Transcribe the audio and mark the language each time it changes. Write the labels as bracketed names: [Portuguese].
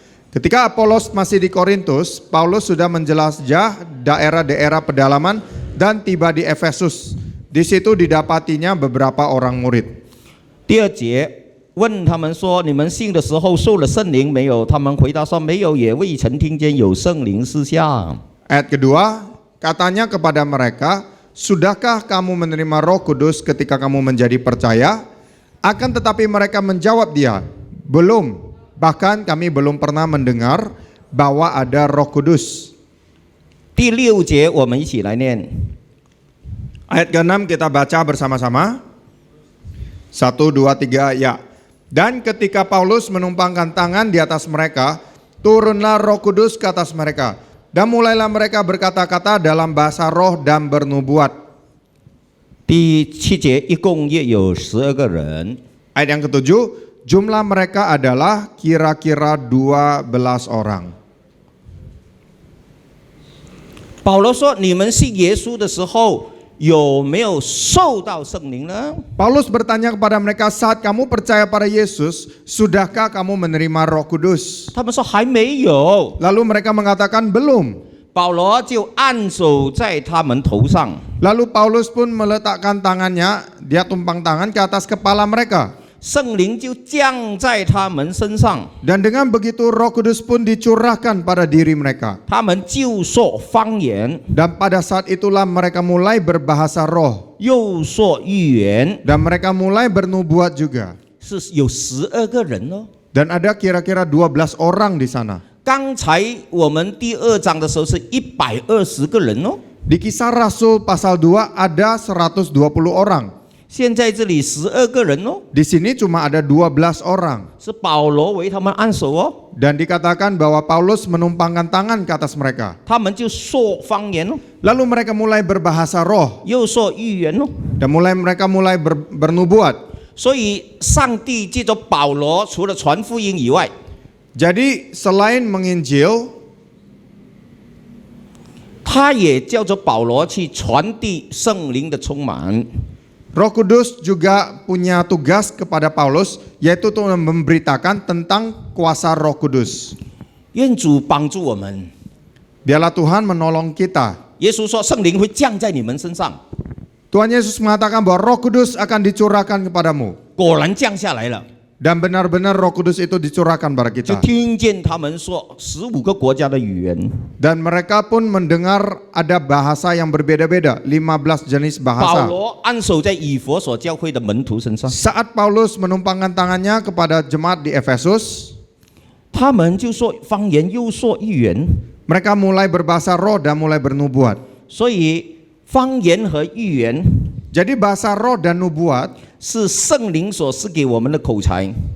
[Indonesian] Ketika Apolos masih di Korintus, Paulus sudah menjelajah daerah-daerah pedalaman dan tiba di Efesus. Di situ didapatinya beberapa orang murid. [Chinese] 第2节。问他们说：“你们信的时候受了圣灵没有？” 他们回答说：“没有，也未曾听见有圣灵赐下。” [Indonesian] Ayat kedua, katanya kepada mereka, sudahkah kamu menerima Roh Kudus ketika kamu menjadi percaya? Akan tetapi mereka menjawab dia, belum. Bahkan kami belum pernah mendengar bahwa ada Roh Kudus. [Chinese] 第6节，我们一起来念。 [Indonesian] Ayat ke-6 kita baca bersama-sama. 1, 2, 3, ya. Dan ketika Paulus menumpangkan tangan di atas mereka, turunlah Roh Kudus ke atas mereka. Dan mulailah mereka berkata-kata dalam bahasa roh dan bernubuat. [Chinese] 第7节，一共约有12个人。 [Indonesian] Ayat yang ke-7, jumlah mereka adalah kira-kira 12 orang. [Chinese] 保罗说：“你们信耶稣的时候，有没有受到圣灵呢？” [Indonesian] Paulus bertanya kepada mereka, saat kamu percaya pada Yesus, sudahkah kamu menerima Roh Kudus? [Chinese] 他们说还没有。 [Indonesian] Lalu mereka mengatakan belum. [Chinese] 保罗就按手在他们头上。 [Indonesian] Lalu Paulus pun meletakkan tangannya, dia tumpang tangan ke atas kepala mereka. [Chinese] 圣灵就降在他们身上， [Indonesian] Dan dengan begitu Roh Kudus pun dicurahkan pada diri mereka. [Chinese] 他们就说方言， [Indonesian] Dan pada saat itulah mereka mulai berbahasa roh. [Chinese] 又说预言， [Indonesian] Dan mereka mulai bernubuat juga. [Chinese] 是有12个人哦。 [Indonesian] Dan ada kira-kira 12 orang di sana. [Chinese] 刚才我们第2章的时候是120个人哦， [Indonesian] Di Kisah Rasul pasal 2 ada 120 orang. [Chinese] 现在这里12个人哦， [Indonesian] Di sini cuma ada 12 orang. [Chinese] 是保罗为他们按手哦， [Indonesian] Dan dikatakan bahwa Paulus menumpangkan tangan ke atas mereka. [Chinese] 他们就说方言哦， [Indonesian] Lalu mereka mulai berbahasa roh. [Chinese] 又说预言哦。 [Indonesian] Dan mereka mulai bernubuat. [Chinese] 所以上帝借着保罗，除了传福音以外， [Indonesian] Jadi selain menginjil, [Chinese] 他也叫着保罗去传递圣灵的充满。 [Indonesian] Roh Kudus juga punya tugas kepada Paulus, yaitu untuk memberitakan tentang kuasa Roh Kudus. [Chinese] 愿主帮助我们。 [Indonesian] Biarlah Tuhan menolong kita. [Chinese] 耶稣说：“圣灵会降在你们身上。” [Indonesian] Tuhan Yesus mengatakan bahwa Roh Kudus akan dicurahkan kepadamu. [Chinese] 果然降下来了。 [Indonesian] Dan benar-benar Roh Kudus itu dicurahkan pada [Chinese] 就 [Indonesian] kita. [Chinese] 听见他们说15个国家的语言。 [Indonesian] Dan mereka pun mendengar ada bahasa yang berbeda-beda, 15 jenis [Chinese] 保 [Indonesian] bahasa. [Chinese] 罗按手在以弗所教会的门徒身上， [Indonesian] Saat Paulus menumpangkan tangannya kepada jemaat di Efesus, [Chinese] 他们就说方言，又说预言。 [Indonesian] mereka mulai berbahasa roh dan mulai bernubuat. [Chinese] 所以方言和预言 [Indonesian] Jadi bahasa roh dan nubuat [Chinese] 是圣灵所赐给我们的口才。